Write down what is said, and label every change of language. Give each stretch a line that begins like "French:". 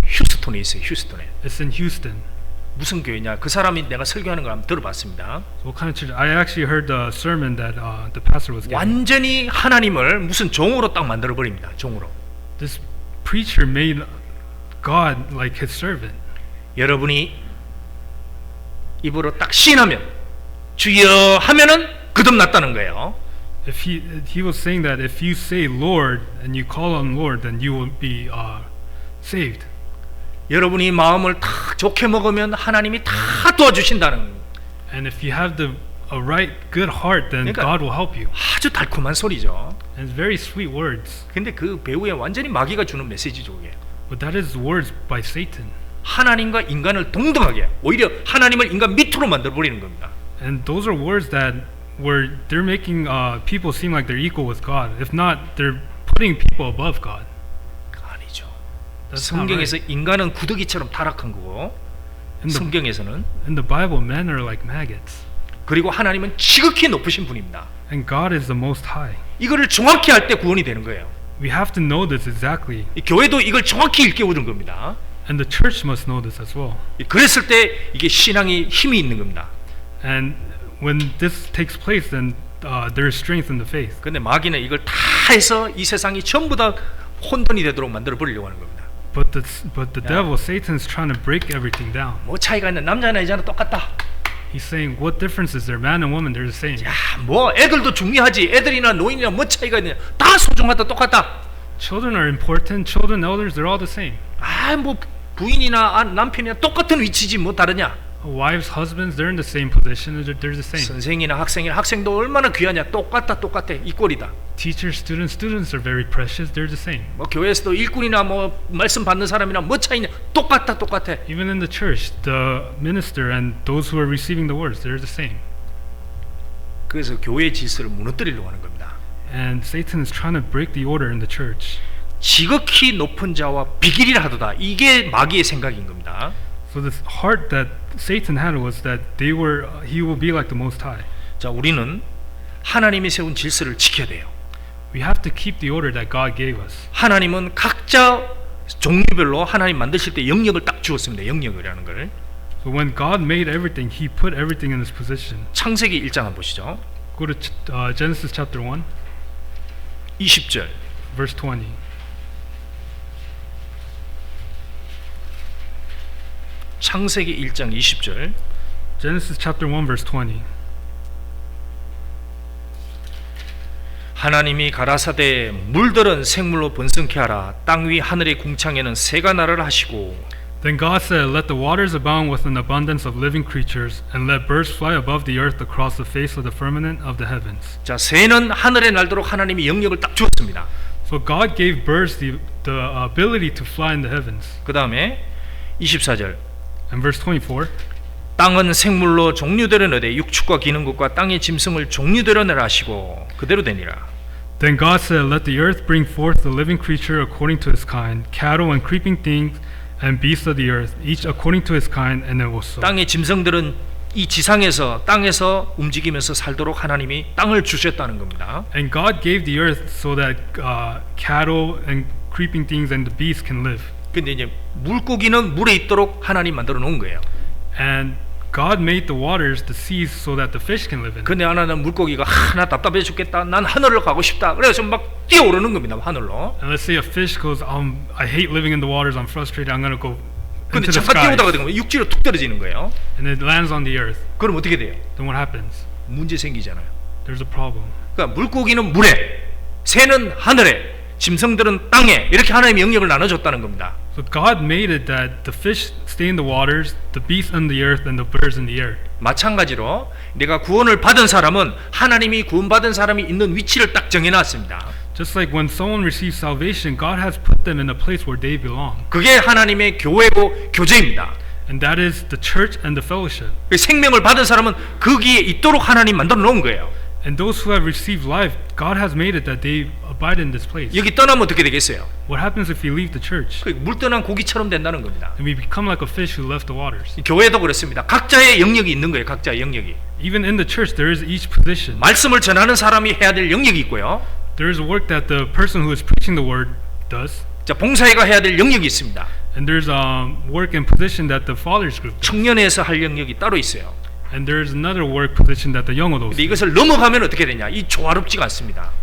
Korean: 휴스톤에 있어요. 휴스톤에.
English: It's in Houston.
Korean: 무슨 교회냐? 그 사람이 내가 설교하는 걸 한번 들어봤습니다.
English: So what kind of church? I actually heard the sermon that the pastor was giving.
Korean: 완전히 하나님을 무슨 종으로 딱 만들어 버립니다. 종으로.
English: This preacher made God like his servant.
Korean: 여러분이 입으로 딱 시인하면 주여 하면은 거듭났다는 거예요.
English: If he was saying that if you say Lord and you call on Lord, then you will be saved.
Korean: 여러분이 마음을 다 좋게 먹으면 하나님이 다 도와주신다는
English: And if you have a right, good heart, then
Korean: 그러니까
English: God will help you.
Korean: 아주 달콤한 소리죠.
English: And it's very sweet words.
Korean: 근데 그 배후에 완전히 마귀가 주는 메시지죠. 그게.
English: But that is words by Satan.
Korean: 하나님과 인간을 동등하게 오히려 하나님을 인간 밑으로 만들어 버리는 겁니다.
English: And those are words that they're making people seem like they're equal with God. If not, they're putting people above God.
Korean: 아니죠.
English: That's not
Korean: 성경에서
English: right.
Korean: 인간은 구더기처럼 타락한 거고 성경에서는
English: In the Bible, men are like maggots.
Korean: 그리고 하나님은 지극히 높으신 분입니다.
English: And God is the Most High.
Korean: 이거를 정확히 할 때 구원이 되는 거예요.
English: We have to know this exactly.
Korean: 이 교회도 이걸 정확히 일깨우는 겁니다.
English: And the church must know this as well.
Korean: 그랬을 때 이게 신앙이 힘이 있는 겁니다.
English: And when this takes place, then there is strength in the faith.
Korean: 근데 마귀는 이걸 다 해서 이 세상이 전부 다 혼돈이 되도록 만들어 버리려고 하는 겁니다.
English: But the devil, Satan's trying to break everything down.
Korean: 뭐 차이가 있나? 남자나 여자나 똑같다.
English: He's saying, what difference is there? Man and woman, they're the same.
Korean: 야, 뭐 애들도 중요하지. 애들이나 노인이나 뭐 차이가 있느냐. 다 소중하다, 똑같다.
English: Children are important. Children, elders, they're all the same.
Korean: 아, 뭐 부인이나 남편이나 똑같은 위치지 뭐 다르냐.
English: Wives, husbands, they're in the same position. They're the same.
Korean: 선생이나 학생이나 학생도 얼마나 귀하냐. 똑같다. 이 꼴이다.
English: Teachers, students are very precious. They're the same.
Korean: 뭐 교회에서도 일꾼이나 뭐 말씀 받는 사람이나 뭐 차이냐. 똑같다.
English: Even in the church, the minister and those who are receiving the words, they're the same.
Korean: 그래서 교회의 질서를 무너뜨리려고 하는 겁니다.
English: And Satan is trying to break the order in the church.
Korean: 지극히 높은 자와 비길이라 하도다. 이게 마귀의 생각인 겁니다.
English: So the heart that Satan had was that he will be like the Most High.
Korean: 자, 우리는 하나님이 세운 질서를 지켜야 돼요.
English: We have to keep the order that God gave us.
Korean: 하나님은 각자 종류별로 하나님 만드실 때 영역을 딱 주었습니다. 영역이라는 걸.
English: So when God made everything, He put everything in its position.
Korean: 창세기 1장 한번 보시죠.
English: Go to Genesis chapter 1,
Korean: 20절.
English: verse 20.
Korean: 창세기 1장 20절.
English: Genesis chapter 1, verse 20.
Korean: 하나님이 가라사대 물들은 생물로 번성케 하라. 땅 위 하늘의 궁창에는 새가 나를 하시고.
English: Then God said, let the waters abound with an abundance of living creatures, and let birds fly above the earth across the face of the firmament of the heavens.
Korean: 자, 새는 하늘에 날도록 하나님이 영역을 딱 주었습니다.
English: So God gave birds the ability to fly in the heavens.
Korean: 그 다음에 24절.
English: And verse 24.
Korean: 땅은 생물로 종류대로 내되 육축과 기는 것과 땅의 짐승을 종류대로 내라 하시고 그대로 되니라.
English: Then God said, let the earth bring forth the living creature according to his kind, cattle and creeping things and beasts of the earth, each according to his kind, and it was so.
Korean: 땅의 짐승들은 이 지상에서 땅에서 움직이면서 살도록 하나님이 땅을 주셨다는 겁니다.
English: And God gave the earth so that cattle and creeping things and the beasts can live.
Korean: 근데 이제 물고기는 물에 있도록 하나님 만들어 놓은 거예요.
English: And God made the waters, the seas, so that the fish can live in.
Korean: 근데 하나는 물고기가 나 답답해 죽겠다. 난 하늘로 가고 싶다. 그래서 막 뛰어오르는 겁니다. 하늘로.
English: And let's say a fish goes, I hate living in the waters. I'm frustrated. I'm going to go
Korean: 근데
English: into the
Korean: 잠깐
English: sky.
Korean: 뛰어오다가 되면 육지로 툭 떨어지는 거예요.
English: And it lands on the earth.
Korean: 그럼 어떻게 돼요?
English: Then what happens?
Korean: 문제 생기잖아요.
English: There's a problem.
Korean: 그러니까 물고기는 물에, 새는 하늘에, 짐승들은 땅에 이렇게 하나님의 영역을 나눠줬다는 겁니다.
English: So God made it that the fish stay in the waters, the beasts on the earth, and the birds in the air.
Korean: 마찬가지로 내가 구원을 받은 사람은 하나님이 구원받은 사람이 있는 위치를 딱 정해놨습니다.
English: Just like when someone receives salvation, God has put them in a place where they belong.
Korean: 그게 하나님의 교회고 교제입니다.
English: And that is the church and the fellowship.
Korean: 생명을 받은 사람은 거기에 있도록 하나님 만들어 놓은 거예요.
English: And those who have received life, God has made it that they abide in this place.
Korean: 여기 떠나면 어떻게 되겠어요?
English: What happens if we leave the church?
Korean: 물 떠난 고기처럼 된다는 겁니다.
English: And we become like a fish who left the waters.
Korean: 교회도 그렇습니다. 각자의 영역이 있는 거예요. 각자의 영역이.
English: Even in the church, there is each position.
Korean: 말씀을 전하는 사람이 해야 될 영역이 있고요.
English: There is a work that the person who is preaching the word does.
Korean: 자, 봉사회가 해야 될 영역이 있습니다.
English: And there's work and position that the fathers group does.
Korean: 청년회에서 할 영역이 따로 있어요.
English: And there's another work position that the young adults
Korean: 근데
English: do.
Korean: 이것을 넘어가면 어떻게 되냐? 이 조화롭지가 않습니다.